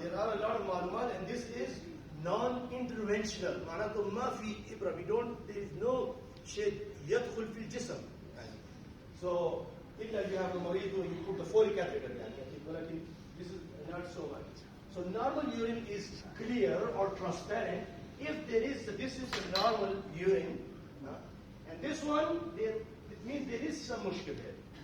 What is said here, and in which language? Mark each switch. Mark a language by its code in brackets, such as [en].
[en] There are a lot of [ar] معلومات, [en] and this is non-interventional. [ar] معناته ما في إبرة. [en] There is no [ar] شيء يدخل في الجسم. [en] So [ar] إلا [en] you have a مريض you put the folic acid [ar] يعني. ولكن [en] this is not so much. So normal urine is clear or transparent. If this is a normal urine, and this one, it means there is some mushkil here.